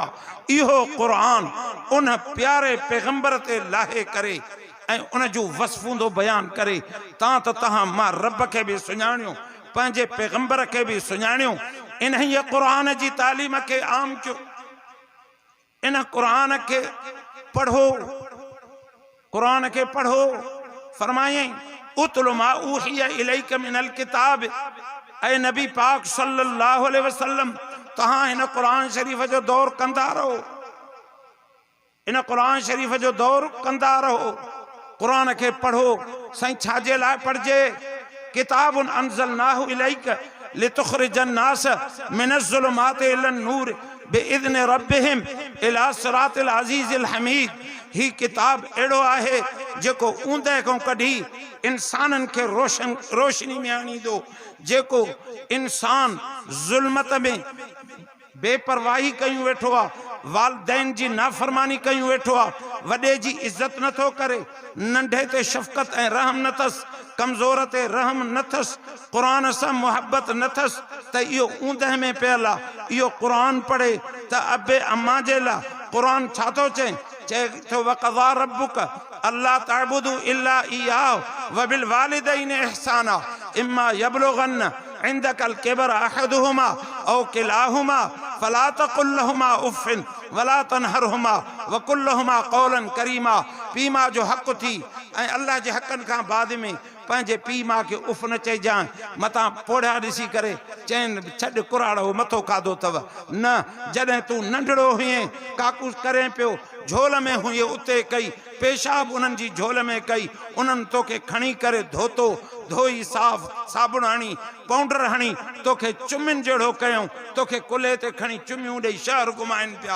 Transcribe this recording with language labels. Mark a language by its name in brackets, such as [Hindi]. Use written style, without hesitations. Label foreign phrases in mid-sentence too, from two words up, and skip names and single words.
[Sindhi] इहो क़ुरान उन प्यारे पैगंबर ते लाहे करे ऐं उन जो वसफूंदो बयान करे तां त तहां मां रब के भी सुञाणियो पंहिंजे पैगंबर के भी सुञाणियो। इन ही क़ुरान जी तालीम के आम कयो। इन क़ुरान के पढ़ो, क़ुरान के पढ़ो। [Arabic] फरमायई اتل ما أوحي إليك من الكتاب. [Sindhi] ऐ नबी पाक [Arabic] صلى الله عليه وسلم [Sindhi] तहां इन क़ुरान शरीफ जो दौर कंदा रहो, इन क़ुरान शरीफ जो दौर कंदा रहो। क़ुरान के पढ़ो। साईं छाजे लाइ पढ़जे? [Arabic] كتاب أنزلناه إليك لتخرج الناس من الظلمات إلى النور بإذن ربهم إلى صراط العزيز الحميد. [Sindhi] ही किताब एड़ो आहे जेको ऊंदे को कढी इंसानन के रोशनी में आणींदो। जेको इंसान ज़ुल्मत में बेपरवाही कयूं वेठो आ, वालिदैन जी नाफरमानी कयूं वेठो आ, वडे जी इज्जत नथो करे, नंढे ते शफ़क़त ऐं रहम न अथस, कमज़ोर ते रहम न अथस, क़ुरान सां मुहब्बत न अथस, त इहो ऊंदह में पियल आहे। इहो क़ुरान पढ़े त अबे अम्मा जे लाइ क़ुरान छा थो चए? चए थो [Arabic] وقضى ربك ألا تعبدوا إلا إياه وبالوالدين إحسانا إما يبلغن عندك الكبر أحدهما أو كلاهما فلا تقل لهما أف ولا تنهرهما وقل لهما قولا كريما. [Sindhi] पी मां जो हक़ थी ऐं अल्लाह जे हक़नि खां बाद में पंहिंजे पी मां खे उफ़ न चइजांइ। मतां पोढ़िया ॾिसी करे चइनि छॾ कुराड़ो मथो खाधो अथव। न, जॾहिं तूं नंढड़ो हुईं काकूस करें पियो, झोल में हुई उते कई, पेशाब उन्हनि जी झोल में कई, उन्हनि तोखे खणी करे धोतो, धोई साफ़ साबुण हणी पाउडर हणी तोखे चुमिन जहिड़ो कयूं, तोखे कुल्हे ते खणी चुमियूं ॾेई शहर घुमाइनि पिया।